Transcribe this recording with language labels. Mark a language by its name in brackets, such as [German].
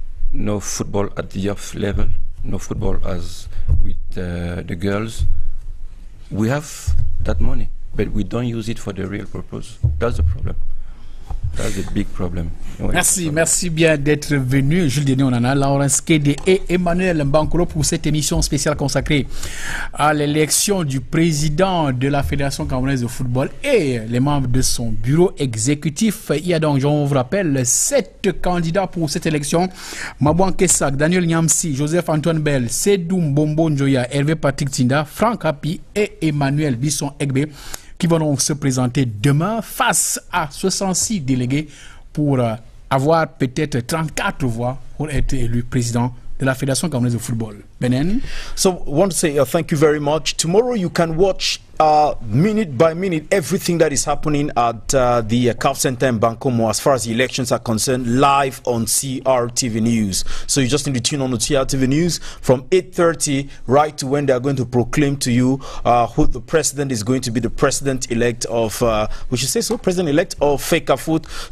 [English] No football at the youth level, no football as with the girls. We have that money, but we don't use it for the real purpose. That's the problem. That's a big problem. [French] Merci bien d'être venu. Jules Denis Onana, Laurence Kede et Emmanuel Mbankolo pour cette émission spéciale consacrée à l'élection du président de la Fédération camerounaise de football et les membres de son bureau exécutif. Il y a donc, je vous rappelle, 7 candidats pour cette élection. Mabouan Kessak, Daniel Nyamsi, Joseph-Antoine Bell, Sedou Mbombo Njoya, Hervé Patrick Tinda, Franck Hapi et Emmanuel Bisson Egbe, qui vont donc se présenter demain face à 66 délégués pour avoir peut-être 34 voix pour être élu président de la Fédération camerounaise de football. Benen? [English] So I want to say thank you very much. Tomorrow you can watch minute by minute everything that is happening at the CAF Center in Bankomo as far as the elections are concerned, live on CRTV News. So you just need to tune on to CRTV News from 8:30 right to when they are going to proclaim to you who the president is going to be, the president-elect of, we should say so, president-elect of FECAFOOT.